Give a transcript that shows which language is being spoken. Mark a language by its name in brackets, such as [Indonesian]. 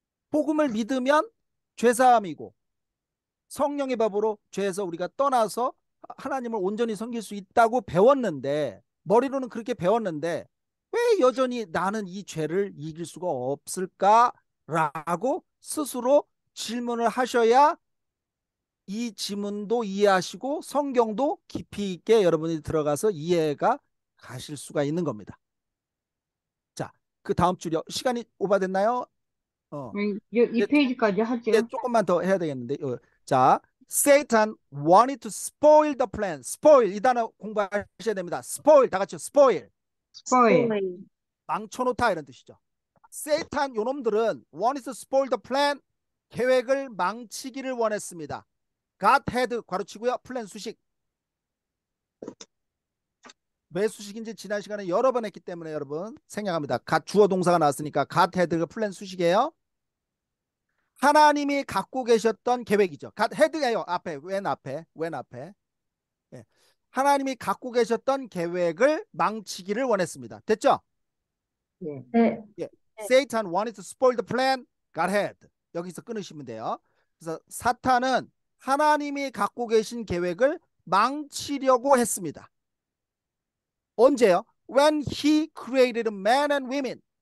[Korean] 복음을 믿으면 죄사함이고 성령의 법으로 죄에서 우리가 떠나서 하나님을 온전히 섬길 수 있다고 배웠는데 머리로는 그렇게 배웠는데 왜 여전히 나는 이 죄를 이길 수가 없을까라고 스스로 질문을 하셔야 이 지문도 이해하시고 성경도 깊이 있게 여러분이 들어가서 이해가 가실 수가 있는 겁니다. 자, 그 다음 줄이요. 시간이 오버됐나요? 이 페이지까지 하죠. 네, 조금만 더 해야 되겠는데. [English] 자, Satan wanted to spoil the plan. [Korean] spoil 이 단어 공부하셔야 됩니다. spoil 다 같이요. spoil. 스포일. 망쳐놓다 이런 뜻이죠. 세이탄 요놈들은 [English] wanted to spoil the plan. [Korean] 계획을 망치기를 원했습니다. [English] God had [Korean] 괄호치고요. 플랜 수식. 왜 수식인지 지난 시간에 여러 번 했기 때문에 여러분 생략합니다. 주어 동사가 나왔으니까 [English] God had [Korean] 가 플랜 수식이에요. 하나님이 갖고 계셨던 계획이죠. God had예요. 앞에 when 앞에. 예. 하나님이 갖고 계셨던 계획을 망치기를 원했습니다. 됐죠? 네. 네. 예. [English] Satan wanted to spoil the plan. God had. [Korean] 여기서 끊으시면 돼요. 그래서 사탄은 하나님이 갖고 계신 계획을 망치려고 했습니다. 언제요? [English] When he created man and women.